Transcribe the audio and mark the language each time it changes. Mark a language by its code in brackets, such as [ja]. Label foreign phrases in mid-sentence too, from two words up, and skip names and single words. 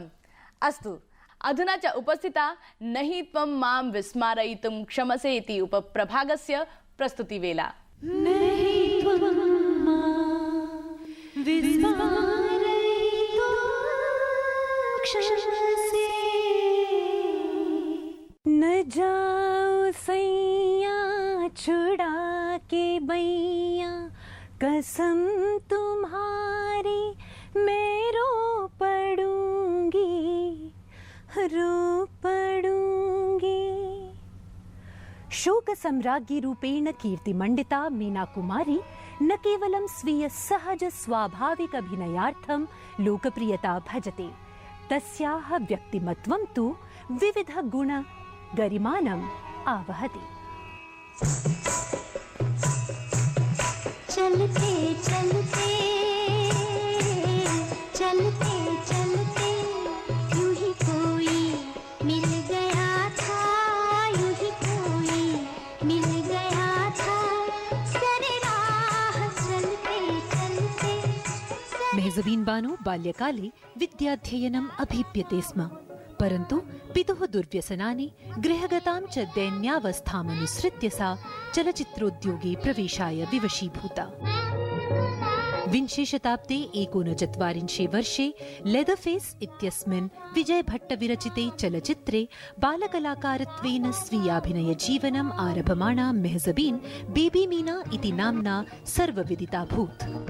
[sa] अस्तु, अधुना च उपस्थिता न हि त्वं मां विस्मारयितुं क्षमसे इति उपप्रभागस्य प्रस्तुतिवेला। [hi] न जाओ सैया छुड़ा के बैया कसम तुम्हारी मैं रो पड़ूंगी। [sa] शोक सम्राज्ञी रूपेण कीर्तिमण्डिता मीना कुमारी न केवलं स्वीय सहज स्वाभाविक अभिनयार्थं लोकप्रियता भजते, तस्याः व्यक्तिमत्वं तु विविध गुण गरिमानम् आवहति। [hi] चलते चलते चलते चलते यूं ही कोई मिल गया था, यूं ही कोई मिल गया था सरे राह चलते चलते। [sa] मेहज़बीन बानु बाल्यकाले विद्याध्ययनम् अभीप्यते स्म, परन्तु पितुः दुर्व्यसनानि गृहगतां च दैन्यावस्थामनुसृत्य सा चलचित्रोद्योगे प्रवेशाय विवशीभूता। विंशे शताब्दे 49 वर्षे लेदरफेस इत्यस्मिन् विजय भट्ट विरचिते चलचित्रे बालकलाकारत्वेन स्वीयाभिनयजीवनम् आरभमाणा मेहज़बीन बेबी मीना इति नाम्ना सर्वविदिताभूत्।